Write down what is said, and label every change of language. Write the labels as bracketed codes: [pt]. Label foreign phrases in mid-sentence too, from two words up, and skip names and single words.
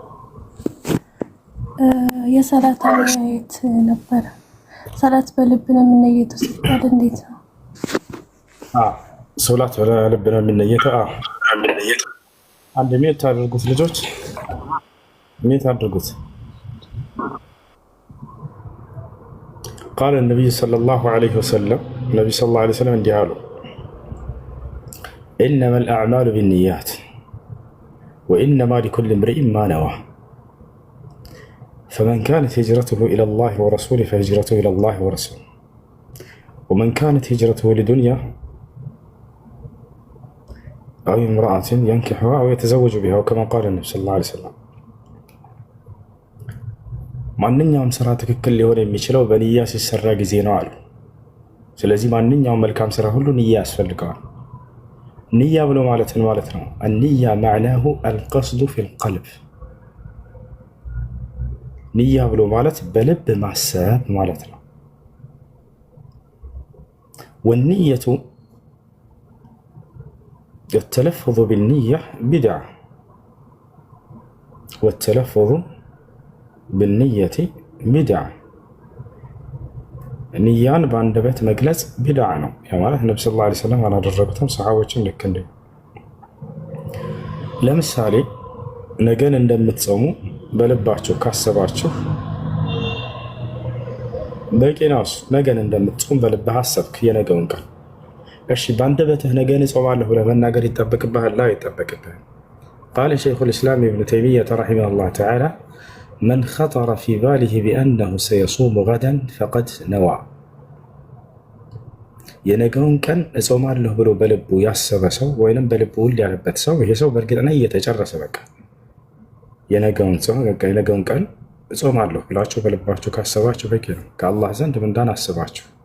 [am] የሰላት አያት ነበር። ሰላት በልብ ነው የምንነየተው ሲባል እንዴት ነው? ሶላት በልብ ነው የምንነየተው። አንድ ሚዩት አድርጉት ልጆች፣ ሚዩት አድርጉት። [ar] قال النبي صلى الله عليه وسلم النبي صلى الله عليه وسلم [am] እንዲህ አሉ [ar] إنما الأعمال بالنيات وإنما لكل امرئ ما نوى فمن كانت هجرته إلى الله ورسوله فهجرته إلى الله ورسوله ومن كانت هجرته لدنيا أو امرأة ينكحها أو يتزوج بها وكما قال النبي صلى الله عليه وسلم [am] ማንኛውም ስራ ትክክል ሊሆን የሚችለው በንያ ሲሰራ ጊዜ ነው አሉ። ስለዚህ ማንኛውም መልካም ስራ ሁሉ ንያ ያስፈልገዋል። ንያ ብሎ ማለት ምን ማለት ነው? አንያ [ar] معناه القصد في القلب። [am] ንያ ብሎ ማለት በልብ ማሰብ ማለት ነው። والنية [ar] التلفظ بالنية بدعة والتلفظ بالنية بدعة [am] ንያን በአንደበት መግለጽ ቢድዓ ነው። ያ ማለት ነብዩ ሰለላሁ ዐለይሂ ወሰለም አላደረጉትም፣ ሰሃቦችም ልክ እንዲሁ። ለምሳሌ ነገን እንደምትጾሙ በልባችሁ ካሰባችሁ በቂ ነው። ነገን እንደምትጾም በልብህ አሰብክ የነገውን ቀን። እሺ በአንደበትህ ነገን እጾማለሁ ብለህ መናገር ይጠበቅብሃል? ላ ይጠበቅብህ። [ar] قال شيخ الإسلام ابن تيمية رحمه الله تعالى من خطر في باله بأنه سيصوم غدا فقد نوى [am] የነገውን ቀን እጾማለሁ ብሎ በልቡ ያሰበ ሰው ወይንም በልቡ ውል ያለበት ሰው ይሄ ሰው በእርግጥ ነው እየተጨረሰ በቃ የነገውን ቀን እጾማለሁ ብላችሁ በልባችሁ ካሰባችሁ በቂ ነው። ከአላህ ዘንድ ምንዳን አስባችሁ